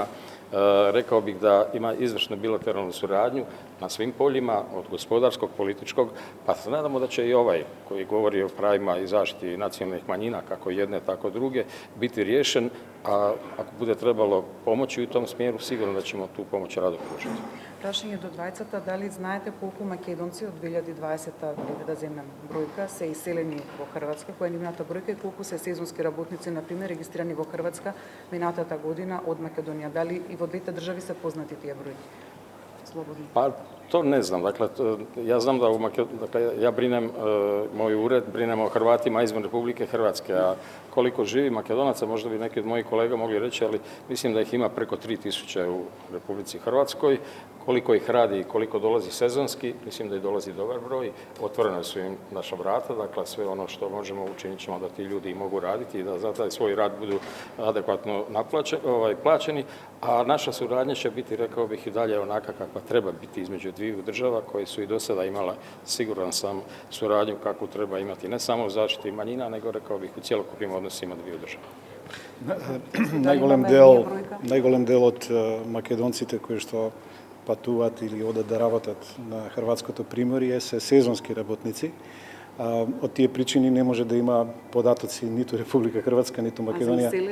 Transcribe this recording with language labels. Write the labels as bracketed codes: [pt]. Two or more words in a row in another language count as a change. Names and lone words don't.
[hr] Rekao bih da ima izvršnu bilateralnu suradnju na svim poljima, od gospodarskog, političkog, pa se nadamo da će i ovaj, koji govori o pravima i zaštiti nacionalnih manjina, kako jedne, tako druge, biti riješen, a ako bude trebalo pomoći u tom smjeru, sigurno da ćemo tu pomoć rado pružiti. [mk] Прашање до двајцата, дали знаете колку македонци од 2020 да земем бројка се иселени во Хрватска, која е нивната бројка и колку се сезонски работници, например, регистрирани во Хрватска минатата година од Македонија? Дали и во двете држави се познати тие бројки? Слободно. [hr] Pa to ne znam. Dakle, ja znam da ja brinem, moj ured, brinemo o Hrvatima izvan Republike Hrvatske, a koliko živi Makedonaca, možda bi neki od mojih kolega mogli reći, ali mislim da ih ima preko 3000 u Republici Hrvatskoj. Koliko ih radi i koliko dolazi sezonski, mislim da i dolazi dobar broj. Otvorena su im naša vrata, dakle sve ono što možemo učinit ćemo da ti ljudi mogu raditi i da za taj svoj rad budu adekvatno plaćeni, a naša suradnja će biti, rekao bih, i dalje onaka kakva treba biti između dviju država koje su i do sada imala, siguran sam, suradnju kakvu treba imati ne samo u zaštiti manjina, nego, rekao bih, u cjelokupnim odnosima dviju država. [mk] Најголем дел од македонците кои што патуваат или одат да работат на хрватското приморје се сезонски работници. Од тие причини не може да има податоци ниту Република Хрватска, ниту Македонија.